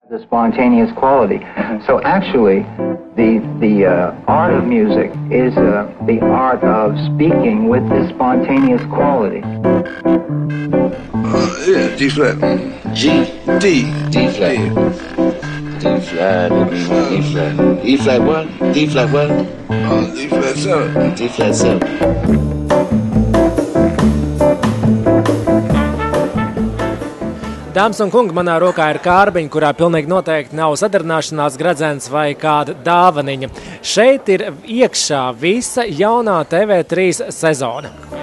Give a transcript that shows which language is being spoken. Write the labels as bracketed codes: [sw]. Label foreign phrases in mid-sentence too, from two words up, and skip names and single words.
[en] The spontaneous quality. So actually, the art of music is the art of speaking with this spontaneous quality. Yeah, D flat. G. D. D flat. D flat. E flat. E flat what? D flat what? D flat 7. D flat 7. [lv] Dāmas un kungi, manā rokā ir kārbiņa, kurā pilnīgi noteikti nav sadarināšanās gredzens vai kāda dāvaniņa. Šeit ir iekšā visa jaunā TV3 sezona.